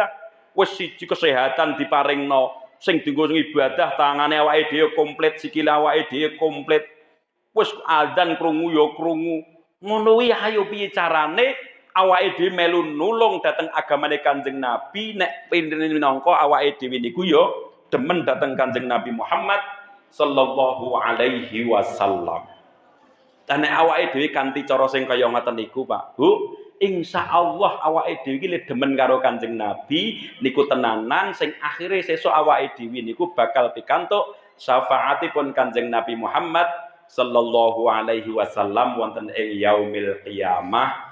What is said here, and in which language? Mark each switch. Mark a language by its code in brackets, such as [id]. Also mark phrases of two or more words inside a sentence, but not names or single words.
[jv] Wis siji kesehatan diparingno, sing dienggo ibadah tangane awake dhewe komplit, sikile awake dhewe komplit. Wis adzan krungu ya krungu. Ngono kuwi ayo piye carane awake dhewe melu nulung dhateng agamane Kanjeng Nabi nek minangka awake dhewe niku ya demen dhateng Kanjeng Nabi Muhammad [ar] صلى الله عليه وسلم. [jv] Dan nek awake dhewe kanthi cara sing kaya ngoten niku, Pak Bu, insyaallah awake dhewe iki demen karo Kanjeng Nabi niku tenanan sing akhire sesuk awake dhewe niku bakal pikantuk syafaatipun Kanjeng Nabi Muhammad [ar] صلى الله عليه وسلم [jv] wonten ing [ar] يوم القيامة.